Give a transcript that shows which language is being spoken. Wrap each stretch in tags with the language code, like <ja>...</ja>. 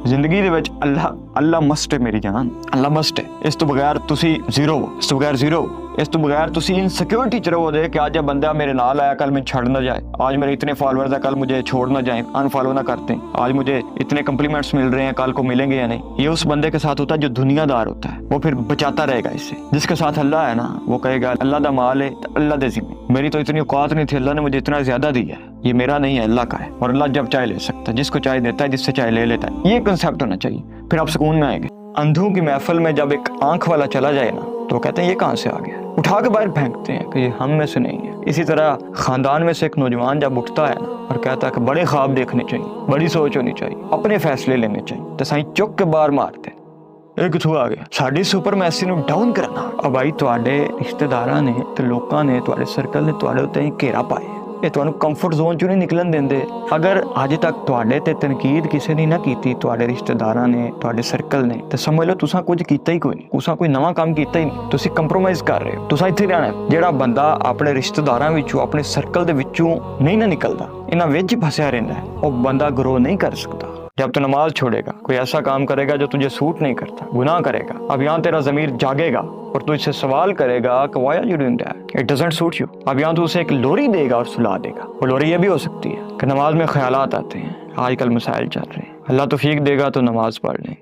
<pa>ਜ਼ਿੰਦਗੀ ਦੇ ਵਿੱਚ ਅੱਲਾ ਮਸਟ ਹੈ ਮੇਰੀ ਜਾਨ, ਅੱਲਾ ਮਸਟ ਹੈ। ਇਸ ਤੋਂ ਬਗੈਰ ਤੁਸੀਂ ਜ਼ੀਰੋ ਹੋ, ਇਸ ਤੋਂ ਬਗੈਰ ਜ਼ੀਰੋ ਹੋ। ਇਸ ਤੋਂ ਬਗੈਰ ਤੁਸੀਂ ਇਨਸਿक्योरिटी ਚ ਰਹੋਗੇ</pa> <hi>कि आज ये बंदा मेरे नाल आया कल मैं छड़ ना जाए, आज मेरे इतने फॉलोअर्स है कल मुझे छोड़ ना जाए, अनफॉलो ना करते, आज मुझे इतने कम्प्लीमेंट्स मिल रहे हैं कल को मिलेंगे या नहीं। ये उस बंदे के साथ होता है जो दुनियादार होता है, वो फिर बचाता रहेगा इससे। जिसके साथ अल्लाह है ना, वो कहेगा अल्लाह दा माल है तो अल्लाह दे ज़िम्मे, मेरी तो इतनी औकात नहीं थी, अल्लाह ने मुझे इतना ज्यादा दिया है, ये मेरा नहीं है अल्लाह का है, और अल्लाह जब चाहे ले सकता है, जिसको चाहे देता है, जिससे चाहे ले लेता है। ये कंसेप्ट होना चाहिए, फिर आप सुकून में आएंगे। अंधों की महफिल में जब एक आंख वाला चला जाए ना, तो कहते हैं ये कहाँ से आ गया, उठा के बाहर फेंकते हैं कि ये हम में से नहीं है। इसी तरह खानदान में से एक नौजवान जब उठता है ना और कहता है कि बड़े ख्वाब देखने चाहिए, बड़ी सोच होनी चाहिए, अपने फैसले लेने चाहिए, तो साईं चुक के बाहर मारते</hi> <pa>ਇਹ ਕਿੱਥੋਂ ਆ ਗਿਆ। ਸਾਡੀ ਸੁਪਰਮੈਸੀ ਨੂੰ ਡਾਊਨ ਕਰਨਾ। ਆ ਭਾਈ ਤੁਹਾਡੇ ਰਿਸ਼ਤੇਦਾਰਾਂ ਨੇ ਤੇ ਲੋਕਾਂ ਨੇ, ਤੁਹਾਡੇ ਸਰਕਲ ਨੇ ਤੁਹਾਡੇ ਉੱਤੇ ਹੀ ਘੇਰਾ ਪਾਇਆ, ਇਹ ਤੁਹਾਨੂੰ ਕੰਫਰਟ ਜ਼ੋਨ ਚੋਂ ਨਹੀਂ ਨਿਕਲਣ ਦਿੰਦੇ। ਅਗਰ ਅੱਜ ਤੱਕ ਤੁਹਾਡੇ ਤੇ ਤਨਕੀਦ ਕਿਸੇ ਨੇ ਨਾ ਕੀਤੀ, ਤੁਹਾਡੇ ਰਿਸ਼ਤੇਦਾਰਾਂ ਨੇ, ਤੁਹਾਡੇ ਸਰਕਲ ਨੇ, ਤੇ ਸਮਝ ਲਓ ਤੁਸੀਂ ਕੁਝ ਕੀਤਾ ਹੀ ਕੋਈ ਨਹੀਂ, ਤੁਸੀਂ ਕੋਈ ਨਵਾਂ ਕੰਮ ਕੀਤਾ ਹੀ ਨਹੀਂ, ਤੁਸੀਂ ਕੰਪਰੋਮਾਈਜ਼ ਕਰ ਰਹੇ ਹੋ। ਤੁਸੀਂ ਇੱਥੇ ਰਹਿਣਾ। ਜਿਹੜਾ ਬੰਦਾ ਆਪਣੇ ਰਿਸ਼ਤੇਦਾਰਾਂ ਵਿੱਚੋਂ, ਆਪਣੇ ਸਰਕਲ ਦੇ ਵਿੱਚੋਂ ਨਹੀਂ ਨਾ ਨਿਕਲਦਾ, ਇਹਨਾਂ ਵਿੱਚ ਫਸਿਆ ਰਹਿੰਦਾ, ਉਹ ਬੰਦਾ ਗਰੋ</pa> <hi>नहीं कर सकता। जब तो नमाज छोड़ेगा, कोई ऐसा काम करेगा जो तुझे सूट नहीं करता, गुनाह करेगा, अब यहाँ तेरा ज़मीर जागेगा और तुझसे सवाल करेगा कि</hi> <en>Why are you doing that, it doesn't suit you.</en> <hi>अब यहाँ तो उसे एक लोरी देगा और सुला देगा। वो लोरी ये भी हो सकती है कि नमाज में ख्यालात आते हैं, आजकल मसाइल चल रहे हैं, अल्लाह तौफीक देगा तो नमाज पढ़ लें।</hi>